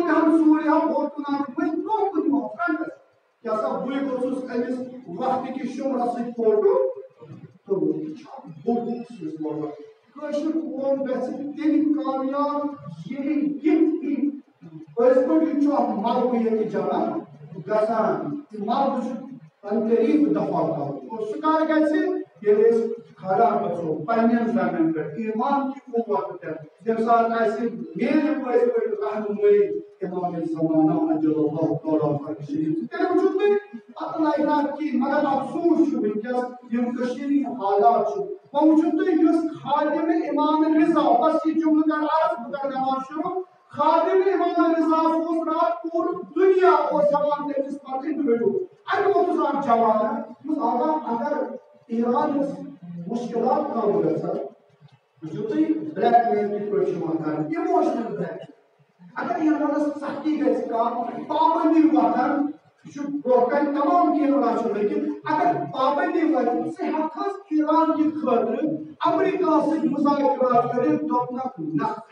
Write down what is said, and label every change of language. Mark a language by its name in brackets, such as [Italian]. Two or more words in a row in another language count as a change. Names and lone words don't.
[Kashmiri] بیہن سورُے ہا بوٚڑ تُلان وۄنۍ برونٛہہ کُن یِمو فرنٹس کیٛاہ سا بٕے گوٚژھُس أمِس وقتٕکِس شُمرس سۭتۍ فوٹو تُلُن یہِ چھُ اکھ بوٚڑ چیٖز لوگمُت کٲشِر قوم گژھِ تیٚلہِ کامیاب ییٚلہِ یہِ پٔزۍ پٲٹھۍ یہِ چھُ اکھ ملبہٕ ییٚتہِ جمع گژھان یہِ ملبہٕ چھُ قریٖب دفع کرُن اور سُہ کر گژھِ ییٚلہِ أسۍ کھڑا گژھو پننٮ۪ن زنٛگن پٮ۪ٹھ ایمان کہِ قوت پٮ۪ٹھ تمہِ ساتہٕ اسہِ میلہِ پٔزۍ پٲٹھۍ رہنُمٲیی امام زمانہ اجل اللہ تعالیٰ فرق شریف تیٚلہِ وٕچھِو تُہۍ پتہٕ لگہِ نہٕ اتھ کِہیٖنۍ مگر افسوس چھُ ونکیٚس یِم کٔشیٖرِ ہٕنٛدۍ حالات چھِ وۄنۍ وٕچھِو تُہۍ یُس خادم امام رضا بس یہِ جملہٕ کر عرض بہٕ کرٕ نماز شروع خادم امام رضا اوس راتھ پوٗرٕ دُنیا اوس ہٮ۪وان تٔمِس پتہٕ انٹرویو اتہِ ووتُس اکھ جوان دوٚپُس آقا اگر ایرانس مشکلات کم گژھان وٕچھِو تُہۍ بلیک مین کِتھ پٲٹھۍ چھُ یِوان کرنہٕ اِموشنل بلیک اگر ایرانس سختی گژھِ کانٛہہ پابندی وۄتھن یہِ چھُ برونٛہہ کنہِ تمام کیمرا چھِ لٔگِتھ اگر پابندی وۄتھِ ژٕ ہٮ۪ککھس ایران کہِ خٲطرٕ امریکاہس سۭتۍ مذاکرات کٔرِتھ دوٚپنکھ نہ